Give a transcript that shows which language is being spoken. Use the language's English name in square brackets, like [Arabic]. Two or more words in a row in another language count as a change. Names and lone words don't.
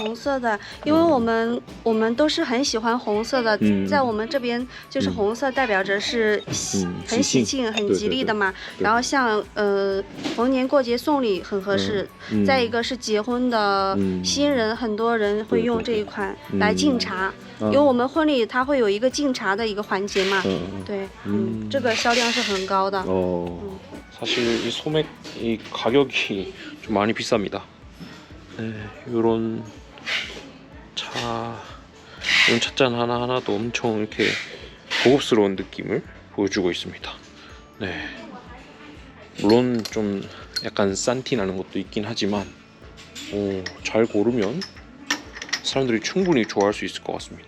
[Chinese] 红色的，因为我们都是很喜欢红色的，在我们这边就是红色代表着是很喜庆、很吉利的嘛。然后像逢年过节送礼很合适。再一个是结婚的新人，很多人会用这一款来敬茶，因为我们婚礼它会有一个敬茶的一个环节嘛。对，这个销量是很高的。 [Korean] 사실 이 소맥 이 가격이 좀 많이 비쌉니다. 이런 찻잔 하나하나도 엄청 이렇게 고급스러운 느낌을 보여주고 있습니다. 물론 좀 약간 싼티 나는 것도 있긴 하지만 잘 고르면 사람들이 충분히 좋아할 수 있을 것 같습니다.